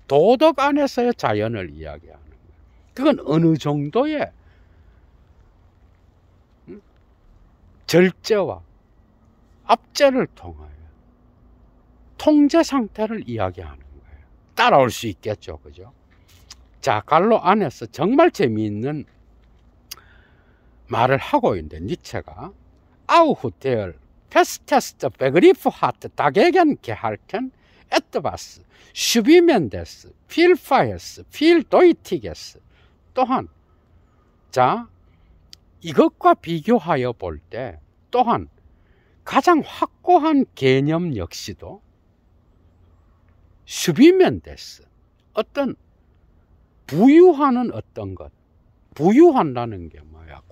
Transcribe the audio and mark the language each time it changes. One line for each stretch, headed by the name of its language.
Korean: 도덕 안에서의 자연을 이야기하는 거예요. 그건 어느 정도의 절제와 압제를 통하여 통제 상태를 이야기하는 거예요. 따라올 수 있겠죠, 그죠? 자, 갈로 안에서 정말 재미있는 말을 하고 있는데 니체가
German: Auch der festeste Begriff hat dagegen gehalten, etwas Schwimmendes, Vielfeies, Vieldeutiges.
Korean: 또한 자, 이것과 비교하여 볼 때 또한 가장 확고한 개념 역시도 Schwimmendes, 어떤 부유하는 어떤 것, 부유한다는 게 뭐야?